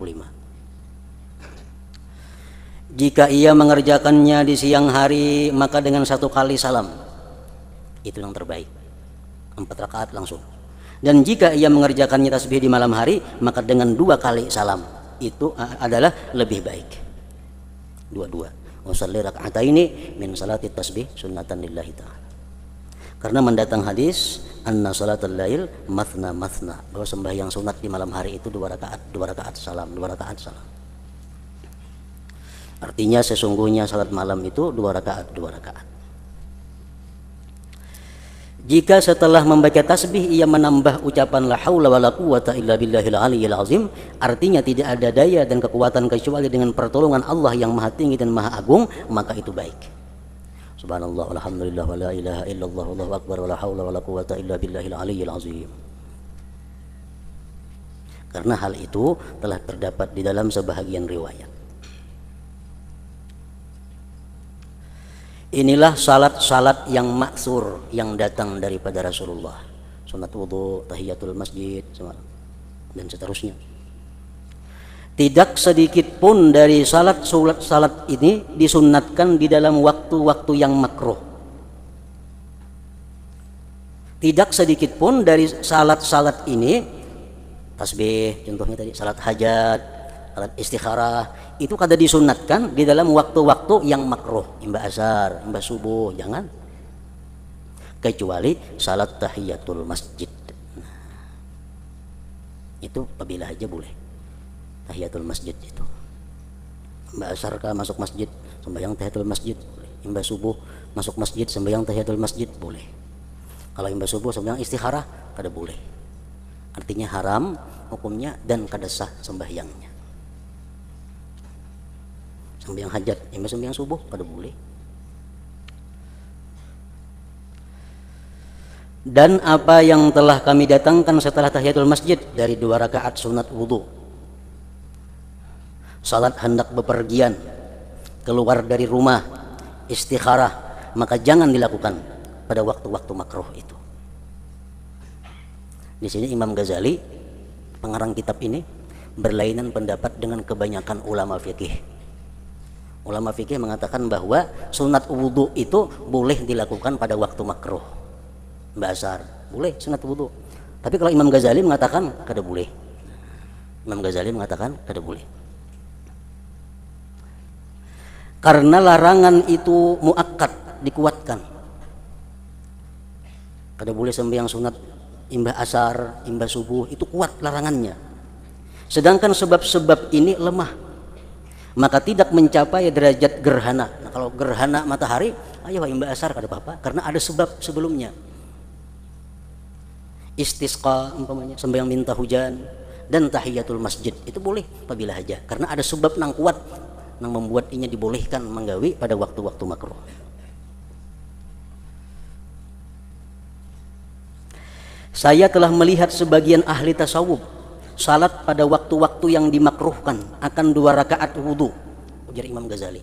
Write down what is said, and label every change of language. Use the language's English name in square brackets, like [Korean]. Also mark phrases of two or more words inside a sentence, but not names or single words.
[Indonesian] Jika ia mengerjakannya di siang hari, maka dengan 1 kali salam. Itu yang terbaik. 4 rakaat langsung. Dan jika ia mengerjakannya tasbih di malam hari, maka dengan 2 kali salam. Itu adalah lebih baik. 2. [Arabic] أصلي ركعتين من صلاة التسبيح سنة لله تعالى. [Indonesian] Karena mendatang hadis [Arabic] أن صلاة الليل مثنى, [Indonesian] bahwa sembahyang sunat di malam hari itu 2 rakaat salam. Artinya sesungguhnya salat malam itu 2 rakaat. Jika setelah membaca tasbih ia menambah ucapan [Arabic] لا حول ولا قوة إلا بالله العلي العظيم, [Indonesian] artinya tidak ada daya dan kekuatan kecuali dengan pertolongan Allah yang maha tinggi dan maha agung, maka itu baik. [Arabic] سبحان الله والحمد لله ولا إله إلا الله والله أكبر ولا حول ولا قوة إلا بالله العلي العظيم. [Indonesian] Karena hal itu telah terdapat di dalam sebahagian riwayat. Inilah salat-salat yang maksur yang datang daripada Rasulullah. Sunat wudu, tahiyatul masjid, dan seterusnya. Tidak sedikit pun dari salat ini disunnatkan di dalam waktu-waktu yang makruh. Tidak sedikit pun dari salat ini, tasbih contohnya tadi, salat hajat, salat istikharah, itu kada disunatkan di dalam waktu-waktu yang makruh, [Banjar] imba asar, imba subuh, jangan. [Indonesian] Kecuali salat tahiyatul masjid. Itu apabila aja boleh. Tahiyatul masjid itu. [Banjar] Imba asar kah masuk masjid, sembahyang tahiyatul masjid boleh. Imba subuh masuk masjid, sembahyang tahiyatul masjid boleh. Kalau imba subuh sembahyang istikharah kada boleh. Artinya haram hukumnya dan kada sah sembahyangnya. Sembahyang hajat, imba sembahyang subuh kada boleh. [Indonesian] Dan apa yang telah kami datangkan setelah tahiyatul masjid dari 2 rakaat sunat wudu, salat hendak bepergian, keluar dari rumah, istikharah, maka jangan dilakukan pada waktu-waktu makruh itu. Di sini Imam Ghazali, pengarang kitab ini, berlainan pendapat dengan kebanyakan ulama fikih. Ulama fikih mengatakan bahwa sunat wudu itu boleh dilakukan pada waktu makruh. Basar boleh sunat wudu. Tapi kalau Imam Ghazali mengatakan [Banjar] kada boleh. [Indonesian] Imam Ghazali mengatakan [Banjar] kada boleh. [Indonesian] Karena larangan itu muakkad, dikuatkan. [Banjar] Kada boleh sembahyang sunat imba asar, imba subuh, itu kuat larangannya. [Indonesian] Sedangkan sebab-sebab ini lemah, maka tidak mencapai derajat gerhana. Nah, kalau gerhana matahari, [Banjar] ayo imba asar kada apa-apa, [Indonesian] karena ada sebab sebelumnya. Istisqa umpamanya, sembahyang minta hujan, dan tahiyatul masjid itu boleh apabila haja, karena ada sebab [Banjar] nang kuat nang membuat inya dibolehkan menggawi [Indonesian] pada waktu-waktu makruh. Saya telah melihat sebagian ahli tasawuf salat pada waktu-waktu yang dimakruhkan akan 2 rakaat wudu, ujar Imam Ghazali.